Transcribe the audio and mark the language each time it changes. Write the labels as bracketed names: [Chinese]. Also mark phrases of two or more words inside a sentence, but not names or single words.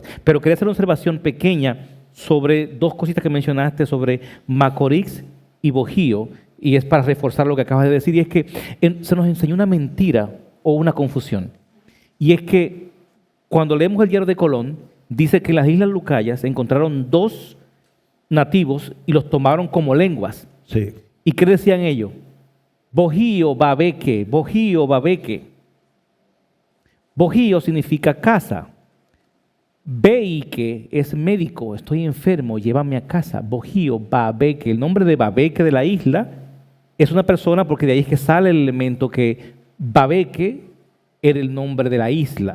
[Spanish] Pero quería hacer una observación pequeña sobre dos cositas que mencionaste sobre Macorís y Bojío, y es para reforzar lo que acabas de decir, y es que se nos enseñó una mentira o una confusión. Y es que cuando leemos el diario de Colón, dice que en las Islas Lucayas encontraron 2 nativos y los tomaron como lenguas. Sí. ¿Y qué decían ellos? [Taino] Bojío, babeque, bojío, babeque. [Spanish] Bojío significa casa. Beique es médico, estoy enfermo, llévame a casa. [Taino] Bojío, babeque. [Spanish] El nombre de babeque de la isla es una persona porque de ahí es que sale el elemento que babeque era el nombre de la isla.